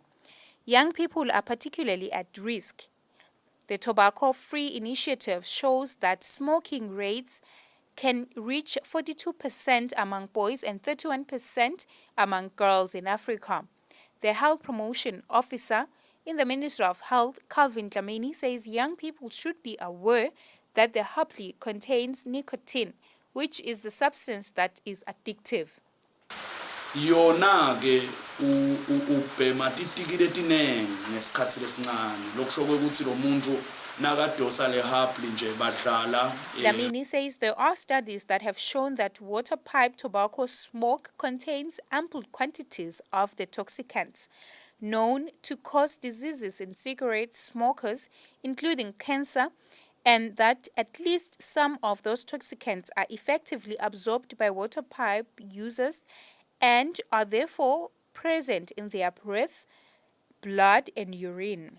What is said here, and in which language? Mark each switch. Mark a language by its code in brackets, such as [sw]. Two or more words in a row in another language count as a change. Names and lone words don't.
[en] Young people are particularly at risk. The tobacco-free initiative shows that smoking rates can reach 42% among boys and 31% among girls in Africa. The Health Promotion Officer in the Ministry of Health, Calvin Dlamini, says young people should be aware that the hubbly contains nicotine, which is the substance that is addictive. [ss] Yona ke ubhema titiki letinengi ngesikhathi lesincane lokusho ukuthi lo muntu nakadosa le hapli nje badlala. [en] Dlamini says there are studies that have shown that waterpipe tobacco smoke contains ample quantities of the toxicants known to cause diseases in cigarette smokers, including cancer, and that at least some of those toxicants are effectively absorbed by waterpipe users and are therefore present in their breath, blood, and urine.